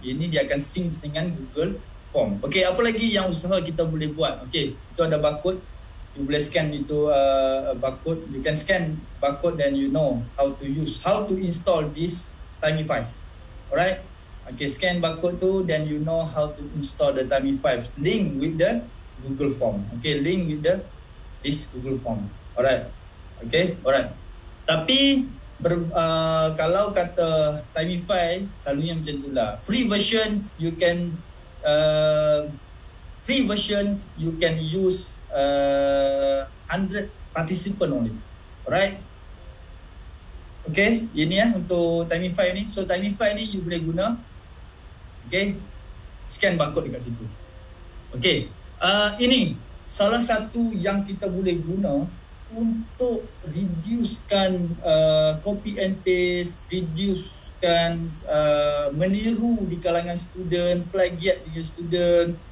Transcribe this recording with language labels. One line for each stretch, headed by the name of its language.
Malay: Ini dia akan sync dengan Google Form. Okay, apa lagi yang usaha kita boleh buat? Okay, itu ada barcode. You boleh scan itu barcode.
English: You can scan barcode, then you know how to install this Timify. Alright. Okay, scan barcode tu, then you know how to install the Timify. Link with the Google Form. Okay, link with this Google Form. Alright. Okay, alright.
Malay: Tapi kalau kata Timify, selalunya macam itulah.
English: Free versions you can use 100 participant only. Alright.
Malay: Okay, ini untuk Timify ni. So Timify ni you boleh guna. Okay, scan barcode dekat situ. Okay, ini salah satu yang kita boleh guna untuk reducekan copy and paste, reducekan meniru di kalangan student, plagiat dengan student.